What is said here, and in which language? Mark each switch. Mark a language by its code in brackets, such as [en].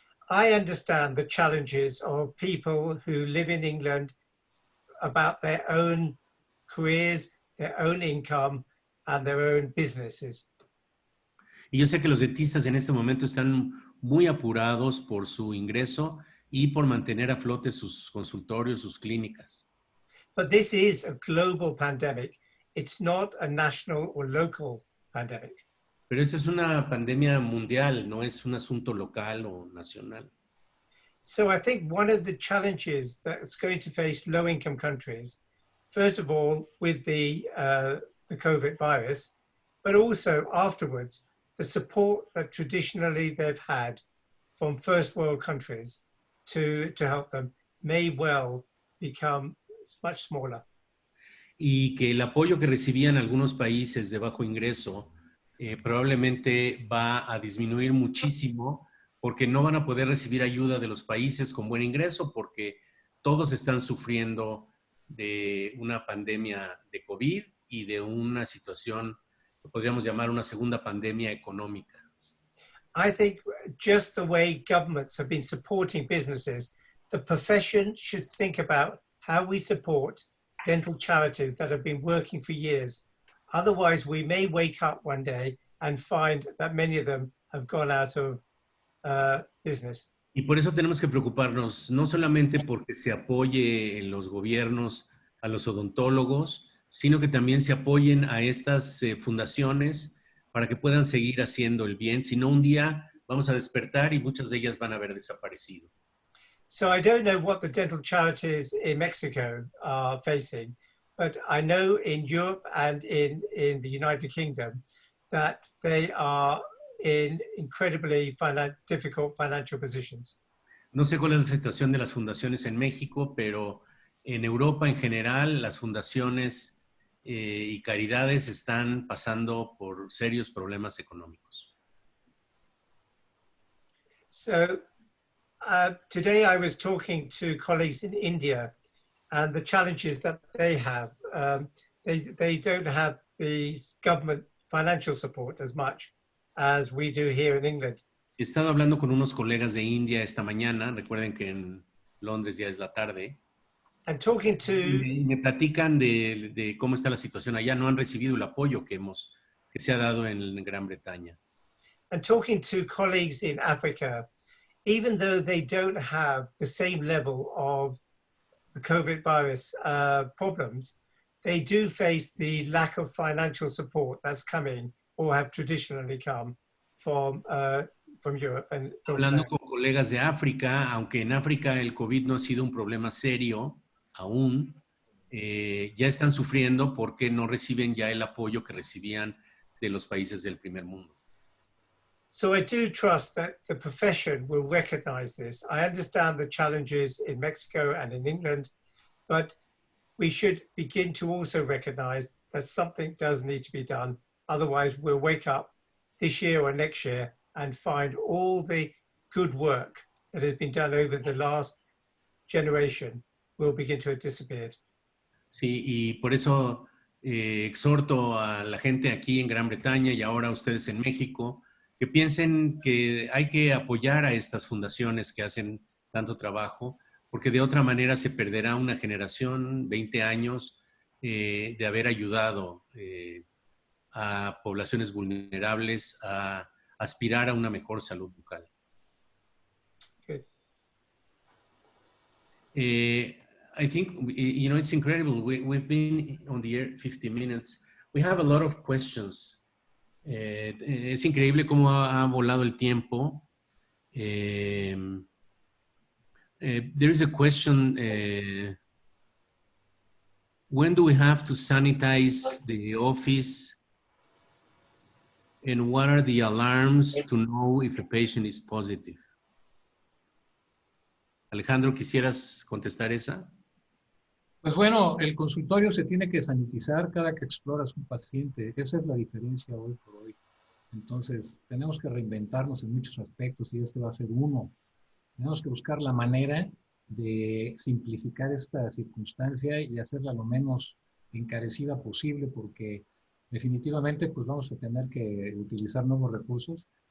[en] I understand the challenges of people who live in England about their own careers, their own income, and their own businesses. [es] Y yo sé que los dentistas en este momento están muy apurados por su ingreso y por mantener a flote sus consultorios, sus clínicas. [en] But this is a global pandemic. It's not a national or local pandemic. [es] Pero esta es una pandemia mundial, no es un asunto local o nacional. [en] So I think one of the challenges that's going to face low-income countries, first of all, with the COVID virus, but also afterwards, the support that traditionally they've had from first world countries to help them may well become much smaller. [es] Y que el apoyo que recibían algunos países de bajo ingreso probablemente va a disminuir muchísimo porque no van a poder recibir ayuda de los países con buen ingreso porque todos están sufriendo de una pandemia de COVID y de una situación que podríamos llamar una segunda pandemia económica. [en] I think just the way governments have been supporting businesses, the profession should think about how we support dental charities that have been working for years. Otherwise, we may wake up one day and find that many of them have gone out of business. [es] Y por eso tenemos que preocuparnos, no solamente porque se apoye en los gobiernos a los odontólogos, sino que también se apoyen a estas fundaciones para que puedan seguir haciendo el bien. Si no, un día vamos a despertar y muchas de ellas van a haber desaparecido. [en] So I don't know what the dental charities in Mexico are facing, but I know in Europe and in the United Kingdom that they are in incredibly difficult financial positions. [es] No sé cuál es la situación de las fundaciones en México, pero en Europa en general las fundaciones y caridades están pasando por serios problemas económicos. [en] So today I was talking to colleagues in India and the challenges that they have. They don't have the government financial support as much as we do here in England. [es] He estado hablando con unos colegas de India esta mañana, recuerden que en Londres ya es la tarde, [en] And talking to [es] y me platican de cómo está la situación allá. No han recibido el apoyo que se ha dado en Gran Bretaña. [en] and talking to colleagues in Africa, even though they don't have the same level of the COVID virus problems, they do face the lack of financial support that's coming or have traditionally come from Europe. And [es] Hablando con colegas de África, aunque en África el COVID no ha sido un problema serio aún, ya están sufriendo porque no reciben ya el apoyo que recibían de los países del primer mundo. [en] So I do trust that the profession will recognize this. I understand the challenges in Mexico and in England, but we should begin to also recognize that something does need to be done. Otherwise, we'll wake up this year or next year and find all the good work that has been done over the last generation will begin to have disappeared. [es] Sí, y por eso exhorto a la gente aquí en Gran Bretaña y ahora a ustedes en México que piensen que hay que apoyar a estas fundaciones que hacen tanto trabajo, porque de otra manera se perderá una generación, 20 años, de haber ayudado a poblaciones vulnerables a aspirar a una mejor salud bucal. [en] Good. I think, you know, it's incredible. We've been on the air 50 minutes. We have a lot of questions. [es] Es increíble cómo ha volado el tiempo. [en] There is a question, when do we have to sanitize the office? And what are the alarms to know if a patient is positive? [es] Alejandro, ¿quisieras contestar esa? Pues bueno, el consultorio se tiene que sanitizar cada que exploras un paciente. Esa es la diferencia hoy por hoy. Entonces, tenemos que reinventarnos en muchos aspectos y este va a ser uno. Tenemos que buscar la manera de simplificar esta circunstancia y hacerla lo menos encarecida posible porque definitivamente pues vamos a tener que utilizar nuevos recursos